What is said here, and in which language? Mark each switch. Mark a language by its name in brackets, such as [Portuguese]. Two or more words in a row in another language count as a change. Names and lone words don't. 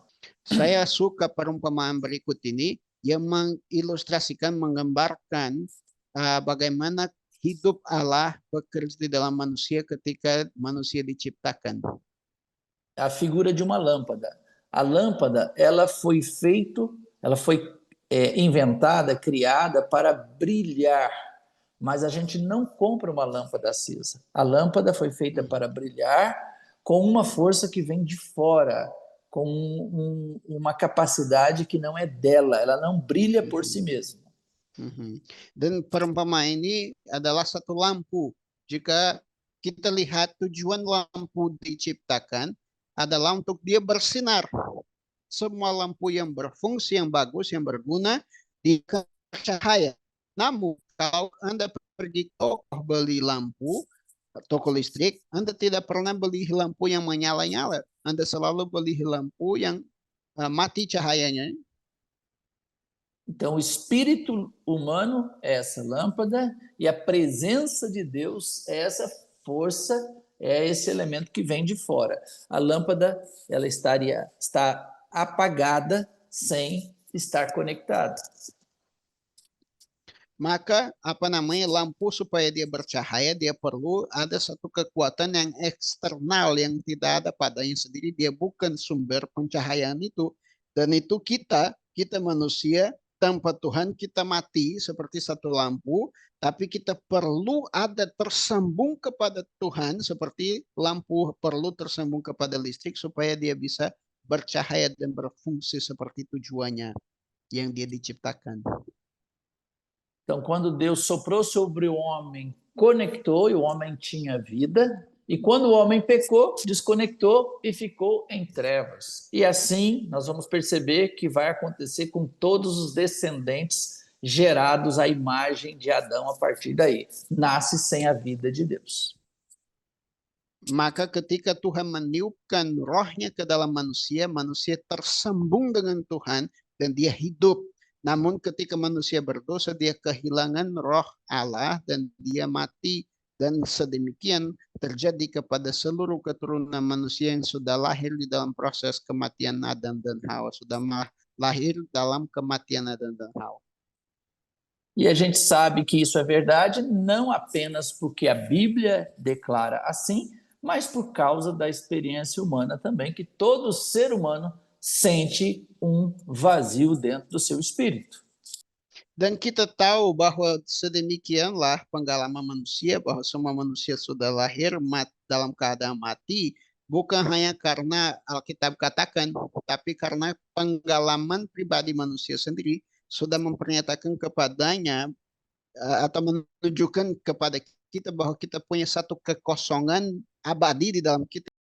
[Indonesian] Saya suka perumpamaan berikut ini yang mengilustrasikan, menggambarkan bagaimana hidup Allah bekerja di dalam manusia ketika manusia diciptakan. [Portuguese] A figura de uma lâmpada. A lâmpada, ela foi inventada, criada para brilhar, mas a gente não compra uma lâmpada acesa. A lâmpada foi feita para brilhar com uma força que vem de fora, com uma capacidade que não é dela, ela não brilha por si mesma. [Indonesian] Dan perumpamaan ini adalah satu lampu. Jika kita lihat tujuan lampu diciptakan adalah untuk dia bersinar. Semua lampu yang berfungsi, yang bagus, yang berguna dikasih cahaya. Namun kalau Anda pergi ke toko beli lampu, toko listrik, Anda tidak pernah beli lampu yang menyala-nyala. Anda selalu beli lampu yang mati cahayanya. [Portuguese] Então, o espírito humano é essa lâmpada e a presença de Deus é essa força, é esse elemento que vem de fora. A lâmpada, ela está apagada sem estar conectada. [Indonesian] Maka lampu supaya dia bercahaya, dia perlu ada satu kekuatan yang eksternal yang tidak ada padanya sendiri. Dia bukan sumber pencahayaan itu. Dan itu kita manusia, tanpa Tuhan kita mati seperti satu lampu, tapi kita perlu ada tersambung kepada Tuhan seperti lampu perlu tersambung kepada listrik supaya dia bisa bercahaya dan berfungsi seperti tujuannya yang dia diciptakan. [Portuguese] Então, quando Deus soprou sobre o homem, conectou e o homem tinha vida, e quando o homem pecou, desconectou e ficou em trevas. E assim, nós vamos perceber que vai acontecer com todos os descendentes gerados à imagem de Adão a partir daí. Nasce sem a vida de Deus. [Indonesian] Maka ketika Tuhan meniupkan rohnya ke dalam manusia, manusia tersambung dengan Tuhan dan dia hidup. Namun ketika manusia berdosa, dia kehilangan roh Allah dan dia mati. Dan sedemikian terjadi kepada seluruh keturunan manusia yang sudah lahir di dalam proses kematian Adam dan Hawa. Sudah lahir dalam kematian Adam dan Hawa. [Portuguese] E a gente sabe que isso é verdade não apenas porque a Bíblia declara assim, mas por causa da experiência humana também, que todo ser humano sente vazio dentro do seu espírito. [Indonesian] Dan kita tahu bahwa sedemikianlah pengalaman manusia, bahwa semua manusia sudah lahir dalam keadaan mati, bukan hanya karena Alkitab katakan, tapi karena pengalaman pribadi manusia sendiri sudah mempernyatakan kepadanya atau menunjukkan kepada kita bahwa kita punya satu kekosongan abadi di dalam kita